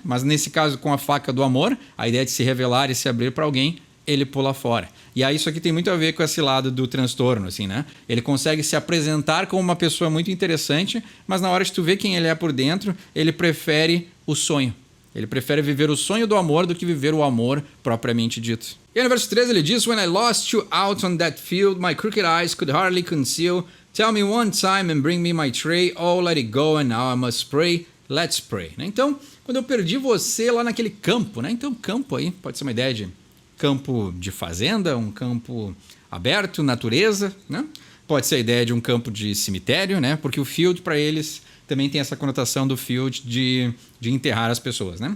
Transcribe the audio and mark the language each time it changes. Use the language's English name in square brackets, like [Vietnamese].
[Portuguese] Mas nesse caso com a faca do amor, a ideia de se revelar e se abrir para alguém, ele pula fora. E aí isso aqui tem muito a ver com esse lado do transtorno, assim, né? Ele consegue se apresentar como uma pessoa muito interessante, mas na hora de tu ver quem ele é por dentro, ele prefere o sonho. Ele prefere viver o sonho do amor do que viver o amor propriamente dito. E no verso 13 ele diz: [English] When I lost you out on that field, my crooked eyes could hardly conceal. Tell me one time and bring me my tray. Oh, let it go and now I must pray. Let's pray. [Portuguese] Então, quando eu perdi você lá naquele campo, né? Então, campo aí pode ser uma ideia de campo de fazenda, um campo aberto, natureza, né? Pode ser a ideia de um campo de cemitério, né? Porque o field para eles também tem essa conotação do field de enterrar as pessoas, né?